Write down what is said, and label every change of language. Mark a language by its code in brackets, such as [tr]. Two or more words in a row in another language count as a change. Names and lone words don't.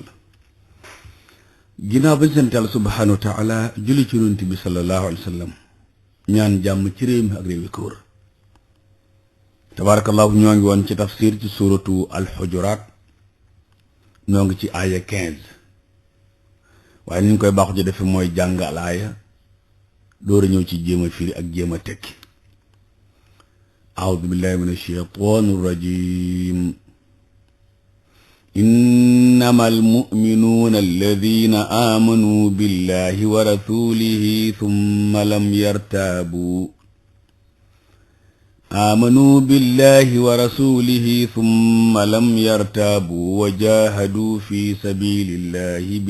[wo] ginnaaw bañ sant Yàlla [ar] سبحانه وتعالى [wo] julli ci Yonent bi [ar] صلى الله عليه وسلم [wo] ñaan jàmm ci réew mi ak réew yi ko wër. tabaarakallahu ñoo ngi woon ci tafsir ci [ar] سورة الحجرات [wo] ñoo ngi ci aaya 15 waaye ni ñu koy baaxu ci defe mooy jàng al aaya door a ñëw ci jéem a firi ak jéem a tekki. [ar] أعوذ بالله من الشيطان الرجيم إنما المؤمنون الذين آمنوا بالله ورسوله ثم لم يرتابوا وجاهدوا في سبيل الله